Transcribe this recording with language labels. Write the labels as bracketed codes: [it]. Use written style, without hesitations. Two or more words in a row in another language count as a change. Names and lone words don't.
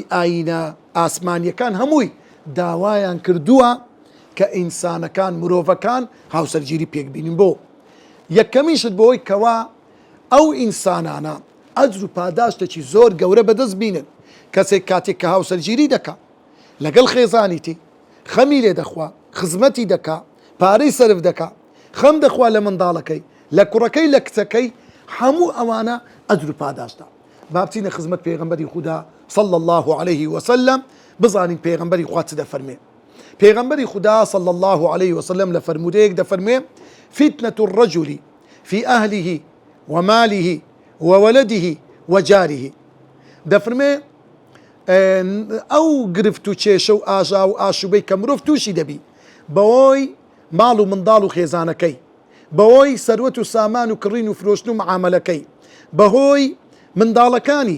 [ckb] ئاینە ئاسمانیەکان هەمووی داوایان کردووە کە ئینسانەکان مرۆڤەکان هاوسەرگیری پێکبینین بۆ یەکەمیشت بۆی کەوا ئەو ئینسانانە ئەجر و پاداشتێکی زۆر گەورە بەدەست بینن کەسێک کاتێک کە هاوسەرگیری دەکا لەگەڵ خێزانیتی خەمی لێ دەخوا خزمەتی دەکا پارەی سەرف دەکا خەم دەخوا لە منداڵەکەی لە کوڕەکەی لە کچەکەی هەموو ئەوانە ئەجر و پاداشتە. با بچینە خزمەت پێغەمبەری خودا [ar] صلى الله عليه وسلم [ckb] بزانین پێغەمبەری خوا چ دەفەرمێ. پێغەمبەری خودا [ar] صلى الله عليه وسلم [ckb] لە فەرمودەیەک دەفەرمێ [ar] فتنة الرجل في أهله وماله وولده وجاره [ckb] دەفەرمێ ئەو گرفت و کێشە و ئاژا و ئاشوبەی کە مرۆڤ تووشی دەبی بەوەی ماڵ و منداڵ و خێزانەکەی بەهۆی سەروەت و سامان و کڕین و فرۆشتن و معاملەکەی بەهۆی منداڵەکانی